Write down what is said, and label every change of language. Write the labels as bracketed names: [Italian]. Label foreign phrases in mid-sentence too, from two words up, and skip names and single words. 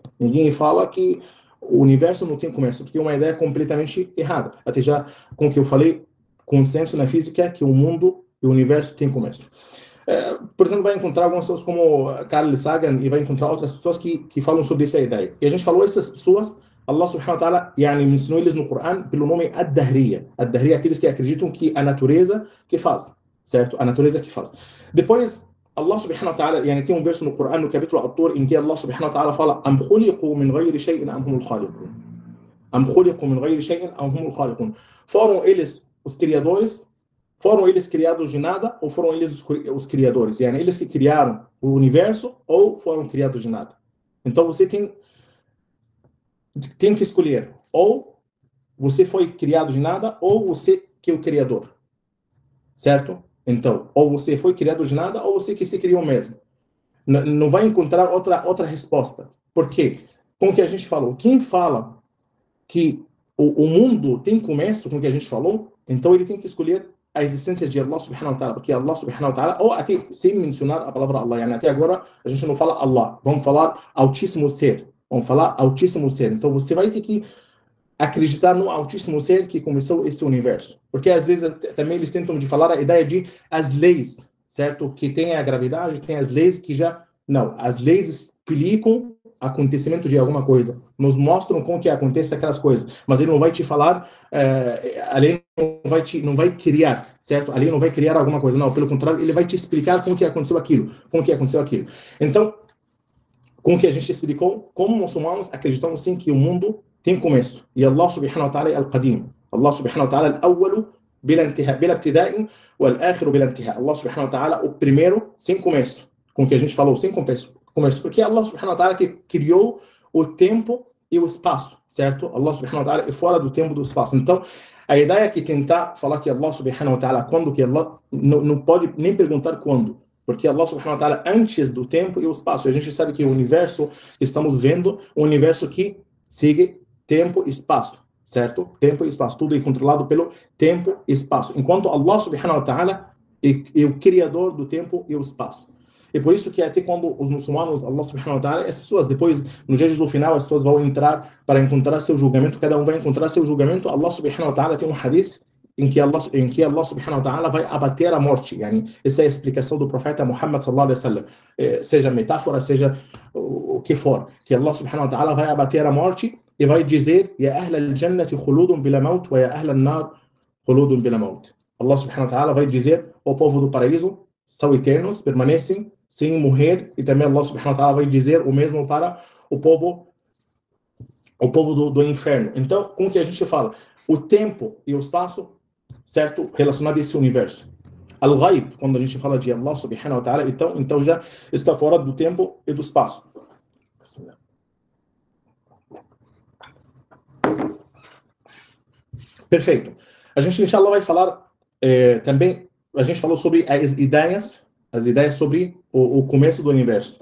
[Portuguese] Ninguém fala que o universo não tem começo, porque é uma ideia completamente errada. Até já, como que eu falei, consenso na física é que o mundo e o universo têm começo. Por exemplo, vai encontrar algumas pessoas como Carl Sagan e vai encontrar outras pessoas que falam sobre essa ideia. E a gente falou essas pessoas, [Arabic] الله سبحانه وتعالى [Portuguese] mencionou eles no Coran pelo nome Ad-Dahriya. Ad-Dahriya é aqueles que acreditam que a natureza que faz, certo? A natureza que faz. Depois, [Arabic] الله سبحانه وتعالى, [Portuguese] tem um verso no Coran, no capítulo At-Tur, em que [Arabic] الله سبحانه وتعالى [Portuguese] fala [Arabic] أم خلقوا من غير شيء أم هم الخالقون. أم خلقوا من غير شيء أم هم الخالقون. [Portuguese] Foram eles os criadores? Foram eles criados de nada ou foram eles os criadores? Eles que criaram o universo ou foram criados de nada? Então você tem que escolher. Ou você foi criado de nada ou você que é o criador. Certo? Então, ou você foi criado de nada ou você que se criou mesmo. Não vai encontrar outra resposta. Por quê? Como que a gente falou? Quem fala que o mundo tem começo, como que a gente falou, então ele tem que escolher a existência de [Arabic] الله سبحانه وتعالى, [Portuguese] porque [Arabic] الله سبحانه وتعالى, [Portuguese] ou até sem mencionar a palavra Allah, até agora a gente não fala Allah, vamos falar Altíssimo Ser, então você vai ter que acreditar no Altíssimo Ser que começou esse universo, porque às vezes também eles tentam de falar a ideia de as leis, certo? Que tem a gravidade, tem as leis que não, as leis explicam acontecimento de alguma coisa, nos mostram como que acontece aquelas coisas, mas ele não vai te falar, a lei não vai criar, certo? A lei não vai criar alguma coisa, não, pelo contrário, ele vai te explicar como que aconteceu aquilo. Então, como que a gente explicou, como muçulmanos acreditamos sim que o mundo tem começo, e [Arabic] الله سبحانه وتعالى [Portuguese] é Al-Qadim, [Arabic] الله سبحانه وتعالى [Portuguese] é [Arabic] الأول بلا ابتداء والآخر بلا انتهاء. الله سبحانه وتعالى [Portuguese] o primeiro sem começo, como que a gente falou, sem começo, porque [Arabic] الله سبحانه وتعالى [Portuguese] que criou o tempo e o espaço, certo? [Arabic] الله سبحانه وتعالى [Portuguese] é fora do tempo e do espaço. Então, a ideia é que tentar falar que [Arabic] الله سبحانه وتعالى, [Portuguese] quando que Allah, não pode nem perguntar quando, porque [Arabic] الله سبحانه وتعالى [Portuguese] antes do tempo e o espaço. E a gente sabe que o universo que estamos vendo, um universo que segue tempo e espaço, certo? Tempo e espaço, tudo é controlado pelo tempo e espaço. Enquanto [Arabic] الله سبحانه وتعالى [Portuguese] é o criador do tempo e o espaço. E por isso que até quando os muçulmanos, [Arabic] الله سبحانه وتعالى, [Portuguese] as pessoas depois, no dia do final, as pessoas vão entrar para encontrar seu julgamento, cada um vai encontrar seu julgamento. [Arabic] الله سبحانه وتعالى [Portuguese] tem um hadith em que [Arabic] الله سبحانه وتعالى [Portuguese] vai abater a morte. Essa é a explicação do profeta Muhammad [Arabic] صلى الله عليه وسلم. [Portuguese] Seja metáfora, seja o que for, que [Arabic] الله سبحانه وتعالى [Portuguese] vai abater a morte e vai dizer [Arabic] يا أهل الجنة خلود بلا موت ويا أهل النار خلود بلا موت. الله سبحانه وتعالى [Portuguese] vai dizer o povo do paraíso são eternos, permanecem sem morrer, e também [Arabic] الله سبحانه وتعالى [Portuguese] vai dizer o mesmo para o povo do inferno. Então, como que a gente fala? o tempo e o espaço, certo? Relacionado a esse universo. Al-Ghaib, quando a gente fala de [Arabic] الله سبحانه وتعالى, [Portuguese] então já está fora do tempo e do espaço. Perfeito. A gente, inshallah, vai falar também, a gente falou sobre as ideias sobre o começo do universo.